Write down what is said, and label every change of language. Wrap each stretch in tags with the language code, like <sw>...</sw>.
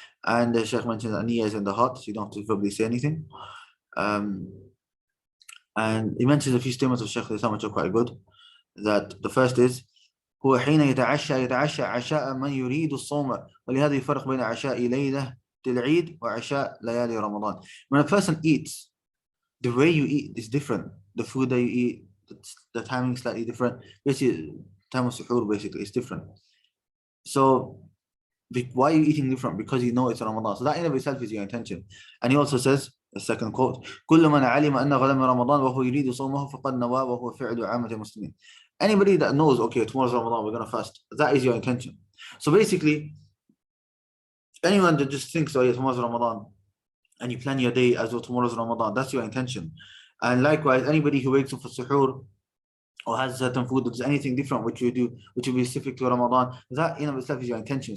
<en>And the Shaykh mentioned that niyyah is in the heart, so you don't have to verbally say anything. And he mentions a few statements of Shaykh Islam which are quite good. That the first is</en> <ar>هو حين يتعشى عشاء من يريد الصوم ولهذا يفرق بين عشاء ليلة العيد وعشاء ليالي رمضان.</ar> <en>When a person eats, the way you eat is different. The food that you eat, the timing is slightly different. Basically, time of suhoor basically is different. So why are you eating different? Because you know it's Ramadan. So that in of itself is your intention. And he also says, the second quote,</en> <ar>كل من علم أن غدا من رمضان وهو يريد صومه فقد نوى وهو فعل عامة المسلمين.</ar> <en>Anybody that knows, okay, tomorrow's Ramadan, we're going to fast, that is your intention. So basically, anyone that just thinks, oh yeah, tomorrow's Ramadan, and you plan your day as though tomorrow's Ramadan, that's your intention. And likewise, anybody who wakes up for suhoor or has certain food, or does anything different which you do, which will be specific to Ramadan, that in of itself is your intention.</en>